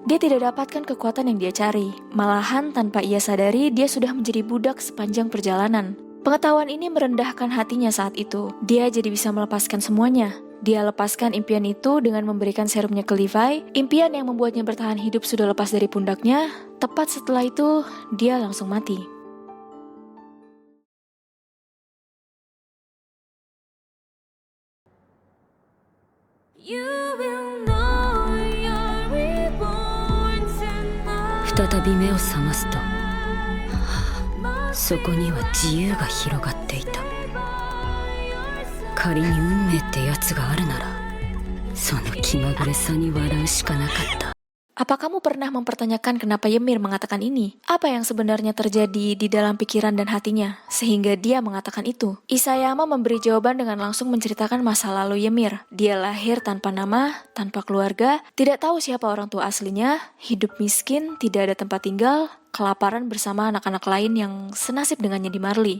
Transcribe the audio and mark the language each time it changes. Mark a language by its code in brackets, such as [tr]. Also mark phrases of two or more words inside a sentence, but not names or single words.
[id] Dia tidak dapatkan kekuatan yang dia cari. Malahan tanpa ia sadari, dia sudah menjadi budak sepanjang perjalanan. Pengetahuan ini merendahkan hatinya saat itu. Dia jadi bisa melepaskan semuanya. Dia lepaskan impian itu dengan memberikan serumnya ke Levi. Impian yang membuatnya bertahan hidup sudah lepas dari pundaknya. Tepat setelah itu, dia langsung mati. [en] You will know you're reborn tonight. [ja] 再び目を覚ますとそこには自由が広がっていた。仮に運命ってやつがあるならその気まぐれさに笑うしかなかった。 [id] Apa kamu pernah mempertanyakan kenapa Ymir mengatakan ini? Apa yang sebenarnya terjadi di dalam pikiran dan hatinya, sehingga dia mengatakan itu? Isayama memberi jawaban dengan langsung menceritakan masa lalu Ymir. Dia lahir tanpa nama, tanpa keluarga, tidak tahu siapa orang tua aslinya, hidup miskin, tidak ada tempat tinggal, kelaparan bersama anak-anak lain yang senasib dengannya di Marley.